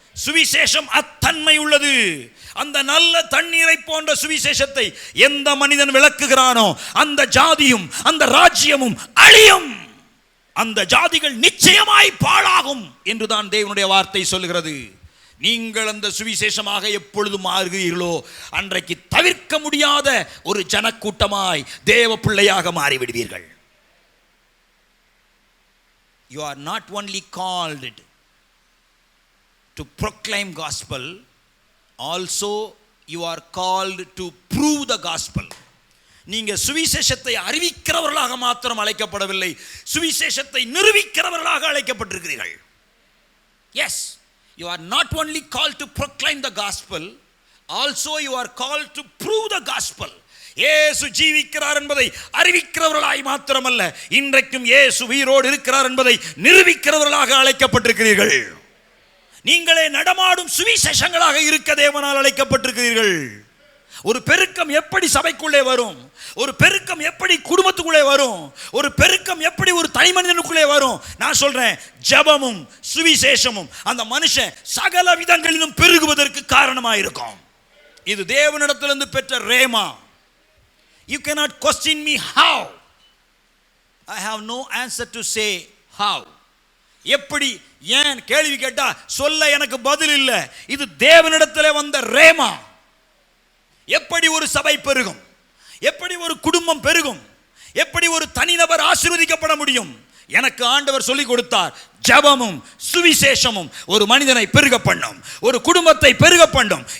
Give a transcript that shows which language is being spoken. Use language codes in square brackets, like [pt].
[ta] சுவிசேஷம் அத்தன்மை உள்ளது. அந்த நல்ல தண்ணீரை போன்ற சுவிசேஷத்தை எந்த மனிதன் விளக்குகிறானோ அந்த ஜாதியும் அந்த ராஜ்யமும் அழியும், அந்த ஜாதிகள் நிச்சயமாய் பாழாகும் என்றுதான் தேவனுடைய வார்த்தை சொல்லுகிறது. நீங்கள் அந்த சுவிசேஷமாக எப்பொழுது மாறுகிறீர்களோ அன்றைக்கு தவிர்க்க முடியாத ஒரு ஜனக்கூட்டமாய் தேவ பிள்ளையாக மாறிவிடுவீர்கள். [en] You are not only called to proclaim gospel, also you are called to prove the gospel. [ta] நீங்க சுவிசேஷத்தை அறிவிக்கிறவர்களாக மாத்திரம் அழைக்கப்படவில்லை, சுவிசேஷத்தை நிரூபிக்கிறவர்களாக அழைக்கப்பட்டிருக்கிறீர்கள். [en] Yes, you are not only called to proclaim the gospel, also you are called to prove the gospel. [ta] இயேசு ஜீவிக்கிறார் என்பதை அறிவிக்கிறவர்களாய் மாத்திரமல்ல, இன்றைக்கும் இயேசு உயிரோடு இருக்கிறார் என்பதை நிரூபிக்கிறவர்களாக அழைக்கப்பட்டிருக்கிறீர்கள். நீங்களே நடமாடும் சுவிசேஷங்களாக இருக்க தேவனால் அழைக்கப்பட்டிருக்கிறீர்கள். ஒரு பெருக்கம் எப்படி சபைக்குள்ளே வரும்? ஒரு பெருக்கம் எப்படி குடும்பத்துக்குள்ளே வரும்? ஒரு பெருக்கம் எப்படி ஒரு தனி மனிதனுக்குள்ளே வரும்? நான் சொல்றேன், ஜெபமும் சுவிசேஷமும் அந்த மனுஷன் சகல விதங்களிலும் பெருகுவதற்கு காரணமாக இருக்கும். இது தேவனிடத்திலிருந்து பெற்ற rhema. [en] You cannot question me how. I have no answer to say how. [ta] எப்படி, ஏன் கேள்வி கேட்டா சொல்ல எனக்கு பதில் இல்லை. இது தேவனிடத்திலே வந்த ரேமா. எப்படி ஒரு சபை பெருகும்? எப்படி ஒரு குடும்பம் பெருகும்? எப்படி ஒரு தனிநபர் ஆசீர்வதிக்கப்பட முடியும்? எனக்கு ஆண்டவர் சொல்லிக் கொடுத்தார். ஜெபமும் சுவிசேஷமும் ஒரு மனிதனை பெருக பண்ணும், ஒரு குடும்பத்தை பெருக பண்ணும்.